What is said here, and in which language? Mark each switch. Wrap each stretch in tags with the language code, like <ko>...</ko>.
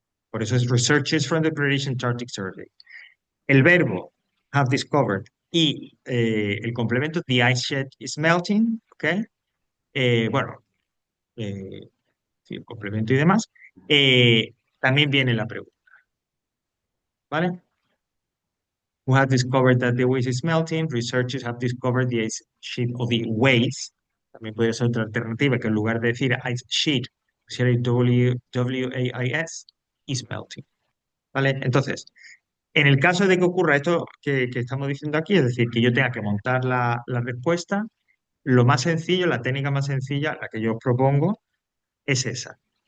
<es>Por eso es</es> <en>researchers from the British Antarctic Survey.</en> <es>El verbo</es> <en>have discovered</en> <es>y el complemento</es> <en>the ice sheet is melting, ¿ok?</en> <es>Bueno, sí, el complemento y demás. También viene la pregunta, ¿vale?</es> <en>Who have discovered that the waste is melting? Researchers have discovered the ice sheet o the waste.</en> <es>También podría ser otra alternativa que en lugar de decir ice sheet, pusiera W-A-I-S,</es> <en>is melting,</en> <es>¿vale? Entonces, en el caso de que ocurra esto que estamos diciendo aquí, es decir, que yo tenga que montar la respuesta, lo más sencillo, la técnica más sencilla, la que yo os propongo, es esa.</es>